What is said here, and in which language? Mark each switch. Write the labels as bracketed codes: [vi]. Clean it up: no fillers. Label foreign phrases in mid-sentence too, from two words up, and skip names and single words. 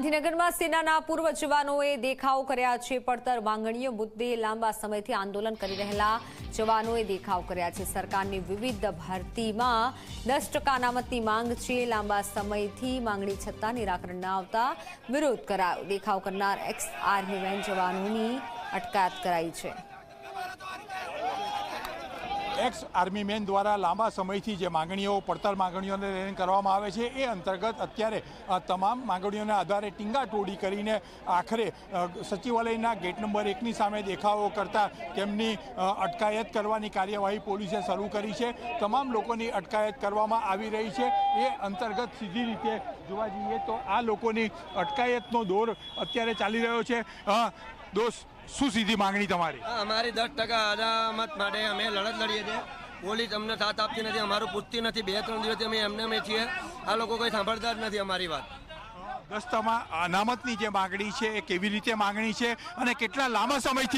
[gu] ગાંધીનગરમાં સેનાના પૂર્વ જવાનોએ દેખાવ કર્યા છે। પડતર માંગણીઓ મુદ્દે લાંબા સમયથી આંદોલન કરી રહેલા જવાનોએ દેખાવ કર્યા છે। સરકારની વિવિધ ભરતીમાં 10% અનામતની માંગ છે। લાંબા સમયથી માંગણી છતાં નિરાકરણ ન આવતા વિરોધ કરાયો। દેખાવ કરનાર [en] ex army man [gu] જવાનોની અટકાયત કરાઈ છે। [en] ex army man [gu] દ્વારા લાંબા સમય થી જે માંગણીઓ પડતર માંગણીઓ ને લઈને કરવામાં આવે છે એ અંતર્ગત અત્યારે તમામ માંગણીઓને આધારે ટીંગાટોળી કરીને આખરે સચિવાલયના ગેટ નંબર 1 ની સામે દેખાવો કરતા તેમની અટકાયત કરવાની કાર્યવાહી પોલીસે શરૂ કરી છે। તમામ લોકોની અટકાયત કરવામાં આવી રહી છે। એ અંતર્ગત સીધી રીતે જોવા જઈએ તો આ લોકોની અટકાયતનો દૌર અત્યારે ચાલી રહ્યો છે। दोस्त શું સીધી માગણી તમારી? અમારી 10% અનામત માટે અમે લડત લડીએ છીએ। પોલીસ અમને સાથ આપતી નથી, અમારું પૂછતી નથી। 2-3 દિવસથી અમે એમને છીએ, આ લોકો કોઈ સાંભળતા જ નથી અમારી વાત। 10% અનામતની જે માગણી છે એ કેવી રીતે માગણી છે અને કેટલા લાંબા સમયથી